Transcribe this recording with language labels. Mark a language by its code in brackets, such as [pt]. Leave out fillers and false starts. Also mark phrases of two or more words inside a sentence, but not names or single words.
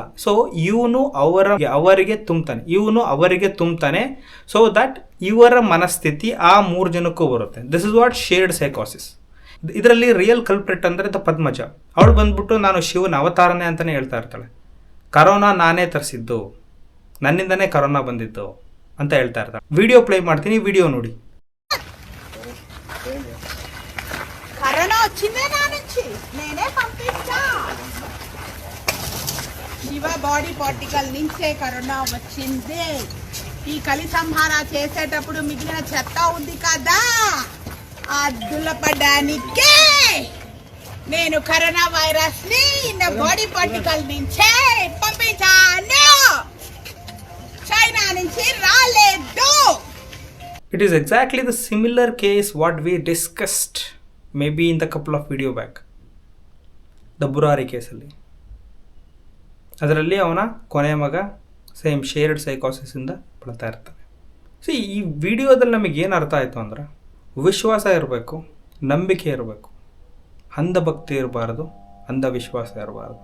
[kn] ಸೊ ಇವನು ಅವರಿಗೆ ತುಂಬ್ತಾನೆ [en] so that [kn] ಇವರ ಮನಸ್ಥಿತಿ ಆ 3 ಜನಕ್ಕೂ ಬರುತ್ತೆ. [en] this is what shared psychosis. [kn] ಇದರಲ್ಲಿ [en] real culprit [kn] ಅಂದರೆ ಪದ್ಮಜ. ಅವಳು ಬಂದ್ಬಿಟ್ಟು ನಾನು ಶಿವನ ಅವತಾರನೇ ಅಂತಲೇ ಹೇಳ್ತಾ ಇರ್ತಾಳೆ. ಕರೋನಾ ನಾನೇ ತರಿಸಿದ್ದು, ನನ್ನಿಂದನೇ ಕರೋನಾ ಬಂದಿದ್ದು ಅಂತ ಹೇಳ್ತಾ ಇರ್ತಾಳೆ. [en] video play [kn] ಮಾಡ್ತೀನಿ, ವಿಡಿಯೋ ನೋಡಿ. [te] కరోనా వచ్చిందే నా నుంచి నేనే పంపించా. శివ [en] body particle [te] నుంచే కరోనా వచ్చింది. ఈ కలి సంహార చేసేటప్పుడు మిగిలిన చెత్త ఉంది కదా, అద్దుల పడ్డానికే నేను కరోనా వైరస్ ని నా [en] body particle [te] నుంచే పంపించాను, చైనా నుంచి రాలేదు. [en] It is exactly the similar case what we discussed maybe in the couple of video back, the ಬುರಾರಿ ಕೇಸಲ್ಲಿ. [kn] ಅದರಲ್ಲಿ ಅವನ ಕೊನೆಯ ಮಗ [en] same shared [kn] ಸೈಕೋಸಿಸಿಂದ ಬಳತಾ ಇರ್ತಾನೆ. ಈ ವಿಡಿಯೋದಲ್ಲಿ ನಮಗೇನು ಅರ್ಥ ಆಯಿತು ಅಂದರೆ, ವಿಶ್ವಾಸ ಇರಬೇಕು, ನಂಬಿಕೆ ಇರಬೇಕು, ಅಂಧಭಕ್ತಿ ಇರಬಾರ್ದು, ಅಂಧವಿಶ್ವಾಸ ಇರಬಾರ್ದು.